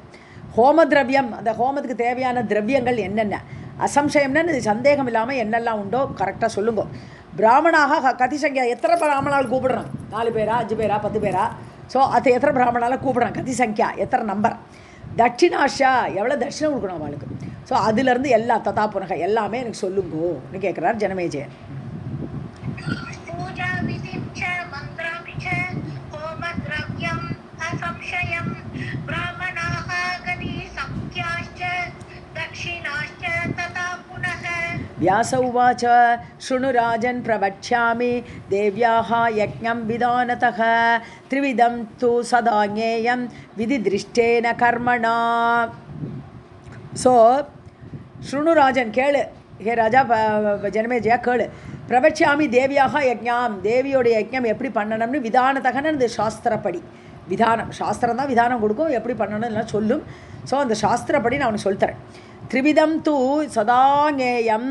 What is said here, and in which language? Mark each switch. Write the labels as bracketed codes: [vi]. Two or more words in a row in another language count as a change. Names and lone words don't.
[ta] ஹோம திரவியம், அந்த ஹோமத்துக்கு தேவையான திரவியங்கள் என்னென்ன, அசம்சயம்னு சந்தேகம் இல்லாமல் என்னெல்லாம் உண்டோ கரெக்டாக சொல்லுங்க. [sa] ब्राह्मणाः कतिसंख्याः, [ta] எத்தனை பிராமணால் கூப்பிடுறோம், 4 பேரா 5 பேரா 10 பேரா, ஸோ அது எத்தனை பிராமணால் கூப்பிடுறோம், கதிசங்கியா எத்தனை நம்பர். தட்சிணாஷா, எவ்வளோ தட்சிணம் கொடுக்கணும் அவளுக்கு. ஸோ அதுலேருந்து எல்லா [sa] तथा पुनः [ta] எல்லாமே எனக்கு சொல்லுங்கோன்னு கேட்குறார் ஜனமேஜயன். [sa] व्यास उवाच शृणु राजन् प्रवक्ष्यामि देव्याः यज्ञं विधानतः त्रिविधं तु सदा ज्ञेयं विधिदृष्टेन कर्मणा. ஸோ शृणु राजन्, [ta] கேளு ஹே ராஜா ஜனமேஜயா கேளு. [sa] प्रवक्ष्यामि देव्याः यज्ञम्, [ta] தேவியோடைய யஜ்ஞம் எப்படி பண்ணணும்னு விதானத்தகன்னு சாஸ்திரப்படி விதானம். சாஸ்திரம் தான் விதானம் கொடுக்கும், எப்படி பண்ணணும் எல்லாம் சொல்லும். ஸோ அந்த சாஸ்திரப்படி நான் அவனுக்கு சொல்லித்தரேன். [sa] त्रिविधं तु सदा ज्ञेयम्.